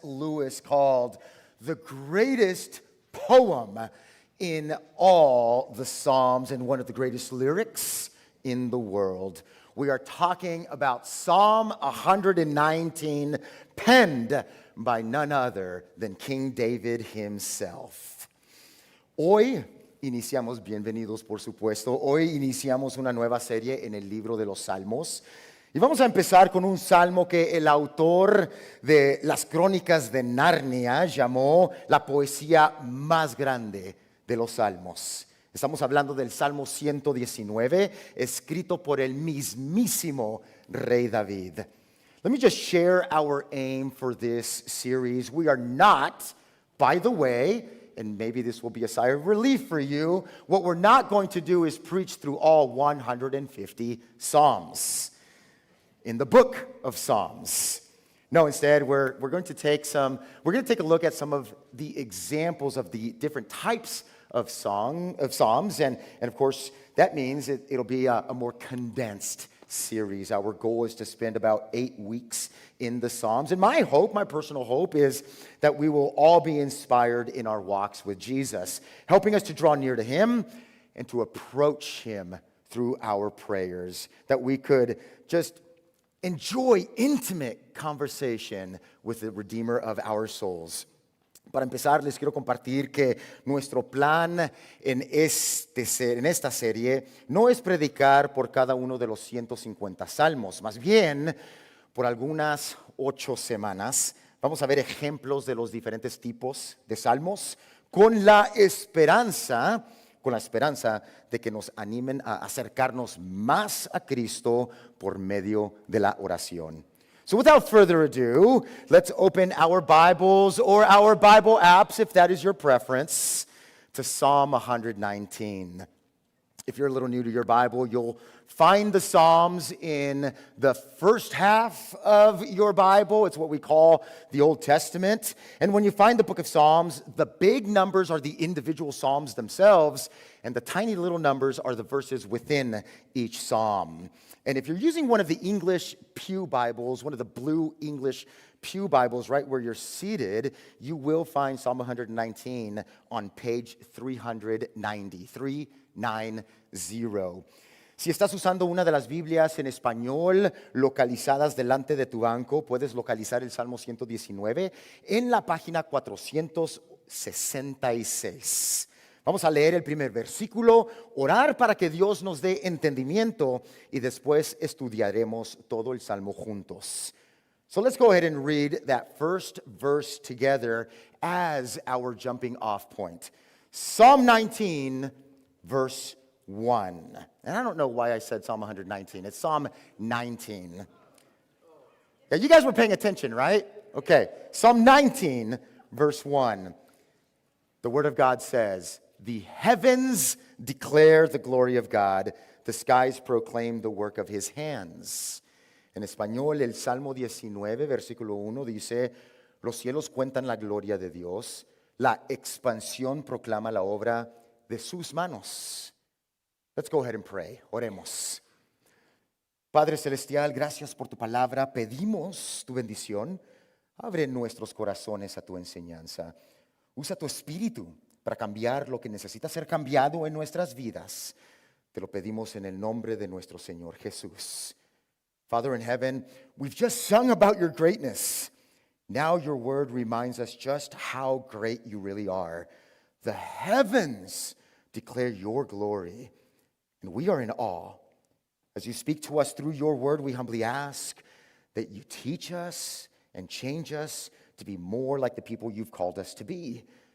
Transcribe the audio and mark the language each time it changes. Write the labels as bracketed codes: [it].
[en] Lewis, called the greatest poem in all the Psalms and one of the greatest lyrics in the world. We are talking about Psalm 119, penned by none other than King David himself. [es] Hoy iniciamos, bienvenidos por supuesto, hoy iniciamos una nueva serie en el libro de los Salmos. Y vamos a empezar con un salmo que el autor de las Crónicas de Narnia llamó la poesía más grande de los Salmos. Estamos hablando del Salmo 119, escrito por el mismísimo Rey David. [en] Let me just share our aim for this series. We are not, by the way, and maybe this will be a sigh of relief for you, what we're not going to do is preach through all 150 Psalms in the book of Psalms. No, instead, we're going to take a look at some of the examples of the different types of Psalms, and of course, that means it'll be a more condensed series. Our goal is to spend about 8 weeks in the Psalms. And my personal hope, is that we will all be inspired in our walks with Jesus, helping us to draw near to Him and to approach Him through our prayers, that we could just enjoy intimate conversation with the Redeemer of our souls. [es] Para empezar, les quiero compartir que nuestro plan en esta serie no es predicar por cada uno de los 150 salmos. Más bien, por algunas 8 semanas, vamos a ver ejemplos de los diferentes tipos de salmos con la esperanza de que nos animen a acercarnos más a Cristo por medio de la oración. [en] So without further ado, let's open our Bibles or our Bible apps, if that is your preference, to Psalm 119. If you're a little new to your Bible, you'll find the Psalms in the first half of your Bible. It's what we call the Old Testament. And when you find the book of Psalms, the big numbers are the individual Psalms themselves, and the tiny little numbers are the verses within each Psalm. And if you're using one of the English Pew Bibles, one of the blue English Pew Bibles, right where you're seated, you will find Psalm 119 on page 390, 390. [es] Si estás usando una de las Biblias en español localizadas delante de tu banco, puedes localizar el Salmo 119 en la página 466. Vamos a leer el primer versículo, orar para que Dios nos dé entendimiento y después estudiaremos todo el Salmo juntos. [en] So let's go ahead and read that first verse together as our jumping off point. Psalm 19, verse 1. And I don't know why I said Psalm 119. It's Psalm 19. Yeah, you guys were paying attention, right? Okay. Psalm 19, verse 1. The Word of God says, "The heavens declare the glory of God. The skies proclaim the work of His hands." [es] En español, el Salmo 19, versículo 1 dice, "Los cielos cuentan la gloria de Dios. La expansión proclama la obra de sus manos." [en] Let's go ahead and pray. [es] Oremos. Padre Celestial, gracias por tu palabra. Pedimos tu bendición. Abre nuestros corazones a tu enseñanza. Usa tu espíritu para cambiar lo que necesita ser cambiado en nuestras vidas. Te lo pedimos en el nombre de nuestro Señor Jesús. [en] Father in heaven, we've just sung about your greatness. Now your word reminds us just how great you really are. The heavens declare your glory, and we are in awe. As you speak to us through your word, we humbly ask that you teach us and change us to be more like the people you've called us to be.